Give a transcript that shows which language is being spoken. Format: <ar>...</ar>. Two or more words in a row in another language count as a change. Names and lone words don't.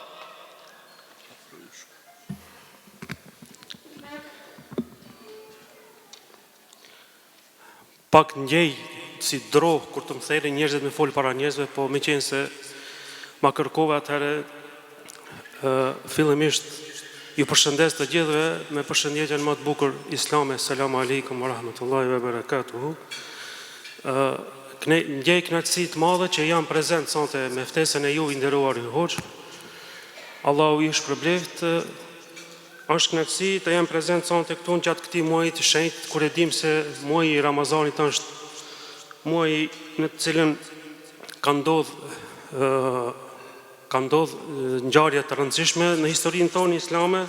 <sq>Pak njej si droh kur të më thejnë njerëzit me folë para njerëzve, po me qenë se ma kërkova atëherë fillimisht ju përshëndes të gjithëve me përshëndetjen më të bukur islame.</sq> <ar>السلام عليكم ورحمة الله وبركاته.</ar> <sq>Ndjej kënaqësi të madhe që jam prezent sonte me ftesën e ju i nderuar i hoxh. Allahu ju shpërbleft Është kënaqësi të jam prezent sonte këtu gjatë këtij muaji të shenjtë, kur e dim se muaji i Ramazanit është muaji në të cilën ka ndodhur ngjarje të rëndësishme në historinë tonë islame.</sq>